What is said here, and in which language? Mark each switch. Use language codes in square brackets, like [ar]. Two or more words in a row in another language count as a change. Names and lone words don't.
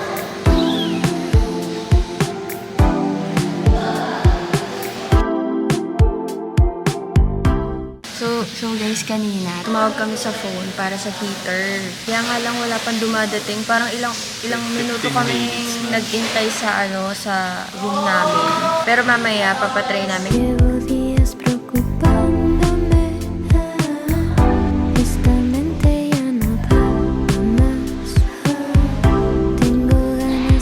[en] So guys, [tl] kanina, tumawag kami sa phone para sa heater. Kaya nga lang wala pang dumadating. Parang ilang minuto kami nag-intay sa sa room namin. Pero mamaya, papatry namin. [es] Llevo días preocupándome, esta mente ya no da más. Tengo ganas